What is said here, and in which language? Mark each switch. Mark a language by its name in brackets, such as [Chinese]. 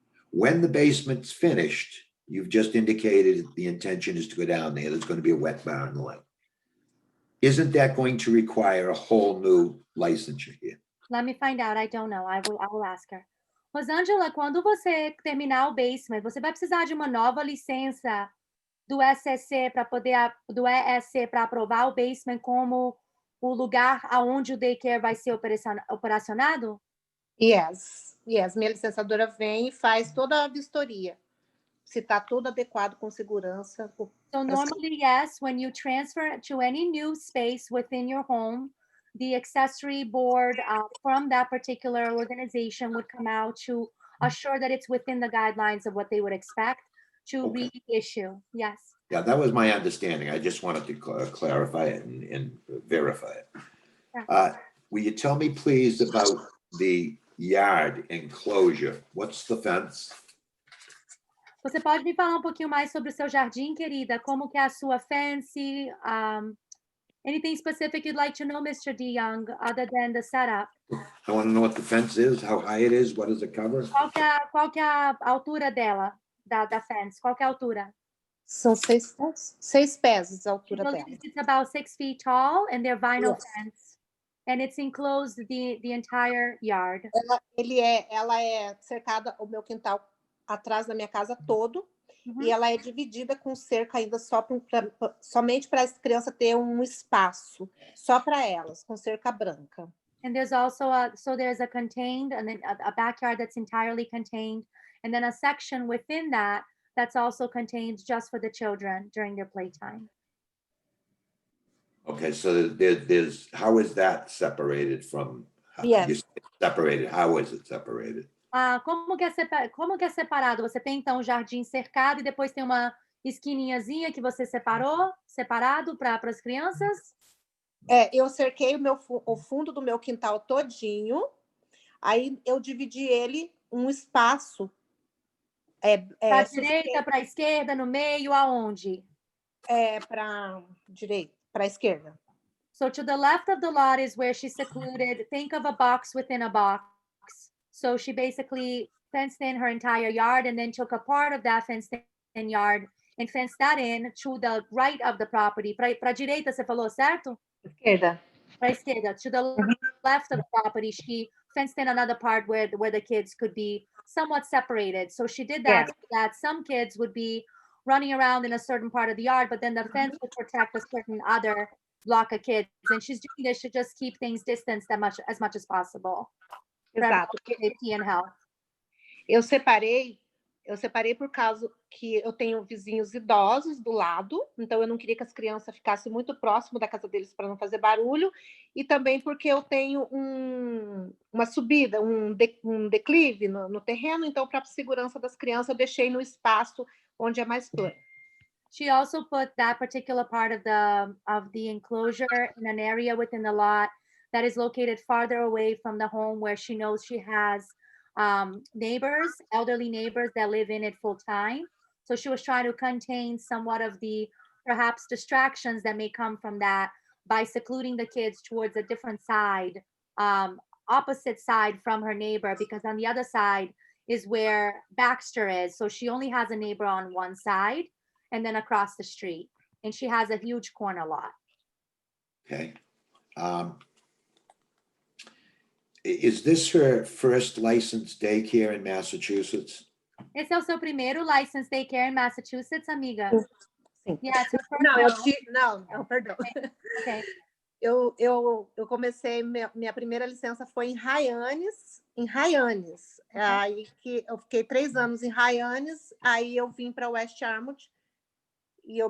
[English] When the basement's finished, you've just indicated the intention is to go down there. There's going to be a wet bar and the like. Isn't that going to require a whole new licensure here? Let me find out. I don't know. I will ask her. [Portuguese] Rosângela, quando você terminar o basement, você vai precisar de uma nova licença do ESC para aprovar o basement como o lugar aonde o daycare vai ser operacionado? [English] Yes. [Portuguese] Minha licenciadora vem e faz toda a vistoria. Se está tudo adequado com segurança. [English] So normally, yes, when you transfer to any new space within your home, the accessory board from that particular organization would come out to assure that it's within the guidelines of what they would expect to reissue. Yes. Yeah, that was my understanding. I just wanted to clarify it and verify it. Will you tell me, please, about the yard enclosure? What's the fence? [Portuguese] Você pode me falar um pouquinho mais sobre o seu jardim, querida? Como que é a sua fence? [English] Anything specific you'd like to know, Mr. DeYoung, other than the setup? I want to know what the fence is, how high it is, what does it cover? [Portuguese] Qual que é a altura dela, da fence? Qual que é a altura? São 6 pés a altura dela. [English] It's about 6 feet tall, and they're vinyl fence. And it's enclosed the entire yard. [Portuguese] Ela é cercada, o meu quintal atrás da minha casa todo, e ela é dividida com cerca ainda somente para as crianças ter um espaço só para elas, com cerca branca. [English] And there's also there's a contained and then a backyard that's entirely contained, and then a section within that that's also contained just for the children during their playtime. Okay, so there's, how is that separated from? Yes. You said separated, how is it separated? [Portuguese] Como que é separado? Você tem então o jardim cercado e depois tem uma esquininhazinha que você separado para as crianças? Eu cerquei o fundo do meu quintal todinho, aí eu dividi ele um espaço. Para a direita, para a esquerda, no meio, aonde? Para direita, para a esquerda. [English] So to the left of the lot is where she secluded, think of a box within a box. So she basically fenced in her entire yard and then took a part of that fenced in yard and fenced that in to the right of the property. [Portuguese] Para a direita, você falou, certo? Esquerda. Para a esquerda. [English] To the left of the property, she fenced in another part where the kids could be somewhat separated. So she did that so that some kids would be running around in a certain part of the yard, but then the fence would protect a certain other block of kids. And she's doing this to just keep things distanced as much as possible. [Portuguese] Exato. [English] Safety and health. [Portuguese] Eu separei por causa que eu tenho vizinhos idosos do lado, então eu não queria que as crianças ficassem muito próximo da casa deles para não fazer barulho, e também porque eu tenho uma subida, um declive no terreno, então para a segurança das crianças eu deixei no espaço onde é mais plano. [English] She also put that particular part of the enclosure in an area within the lot that is located farther away from the home where she knows she has neighbors, elderly neighbors that live in it full time. So she was trying to contain somewhat of the perhaps distractions that may come from that by secluding the kids towards a different side, opposite side from her neighbor, because on the other side is where Baxter is. So she only has a neighbor on one side and then across the street. And she has a huge corner lot. Okay. Is this her first licensed daycare in Massachusetts? [Portuguese] Esse é o seu primeiro [English] licensed daycare in Massachusetts, [Portuguese] amiga? Sim. [English] Yes, [Portuguese] não, perdão. Okay. Eu comecei, minha primeira licença foi em Hyannis. Aí que eu fiquei 3 anos em Hyannis, aí eu vim para West Yarmouth e eu